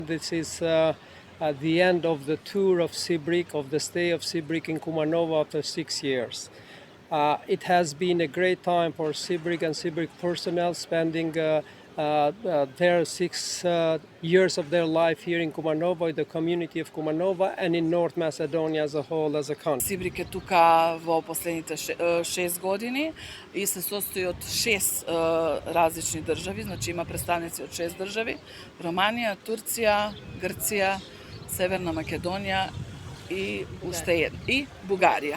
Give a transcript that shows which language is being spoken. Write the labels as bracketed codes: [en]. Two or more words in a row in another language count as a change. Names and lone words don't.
[en] This is at the end of the tour of Sibrik, of the stay of Sibrik in Kumanovo after 6 years. It has been a great time for Sibrik and Sibrik personnel spending their 6 years of their life here in Kumanovo, in the community of Kumanova and in North Macedonia as a whole, as a country. [mk] Сибрик е тука во последните 6 години и се состои од 6 различни држави, значи има представници од 6 држави: Романија, Турција, Грција, Северна Македонија и уште една, и Бугарија.